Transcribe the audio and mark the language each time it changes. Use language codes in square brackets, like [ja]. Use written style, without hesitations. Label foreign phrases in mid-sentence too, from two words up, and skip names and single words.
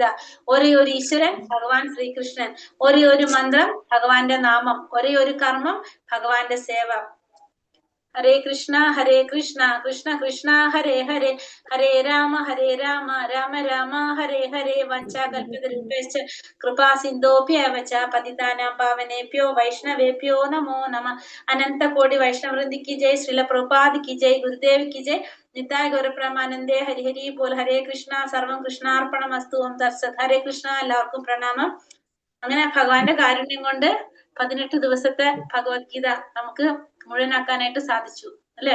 [ml] ഒരേ ഒരു ഈശ്വരൻ ഭഗവാൻ ശ്രീകൃഷ്ണൻ. ഒരേ ഒരു മന്ത്രം ഭഗവാന്റെ നാമം. ഒരേ ഒരു കർമ്മം ഭഗവാന്റെ സേവ. [sa] ഹരേ കൃഷ്ണ കൃഷ്ണ കൃഷ്ണ ഹരേ ഹരേ ഹരേ രാമ രാമ രാമ ഹരേ ഹരേ. വഞ്ചാകൽപിതരുഭ്യശ്ച കൃപാ സിന്ധോഭ്യവ ച പതിതാനാം പാവനേഭ്യോ വൈഷ്ണവേഭ്യോ നമോ നമഃ. [ml] അനന്ത കോടി വൈഷ്ണവൃന്ദിക്ക് ജയ്. ശ്രീല പ്രഭുപാദിക്ക് ജയ്. ഗുരുദേവിക്ക് ജയ്. [sa] നിതായ ഗൗരപ്രമാനന്ദേ ഹരി ഹരി പോൽ. ഹരേ കൃഷ്ണ. സർവം കൃഷ്ണാർപ്പണമസ്തു. ഓം തത്സത്. ഹരേ കൃഷ്ണ. [ml] എല്ലാവർക്കും പ്രണാമം. അങ്ങനെ ഭഗവാന്റെ കാരുണ്യം കൊണ്ട് 18 ദിവസത്തെ ഭഗവത്ഗീത നമുക്ക് മുഴുവനാക്കാനായിട്ട് സാധിച്ചു അല്ലെ?